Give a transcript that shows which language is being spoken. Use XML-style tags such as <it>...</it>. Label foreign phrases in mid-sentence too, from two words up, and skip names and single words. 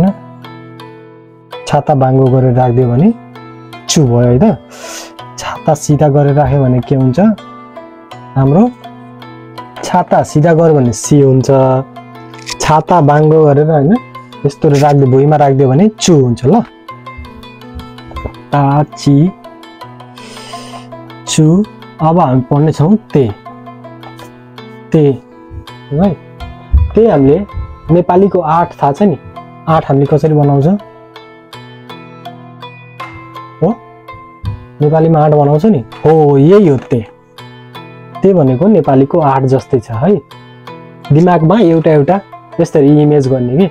<ne>छाता बाङ्गो गरेर राखिदियो भने चु भयो है त। छाता सिधा गरेर राख्यो भने के हुन्छ हाम्रो, छाता सिधा गर्यो भने सी हुन्छ। छाता बाङ्गो गरेर हैन यस्तो राख्दियो, भुइँमा राख्दियो भने चु हुन्छ ल। ता ची चु। अब हामी पढ्ने छौं ते। ते है, ते हामीले नेपालीको 8 थाहा छ नि। 8 हामीले कसरी बनाउँछ हो, नेपालीमा 8 बनाउँछ नि हो, यही हो ते। ते भनेको नेपालीको 8 जस्तै छ है। दिमागमा एउटा एउटा यसरी इमेज गर्ने के।</ne>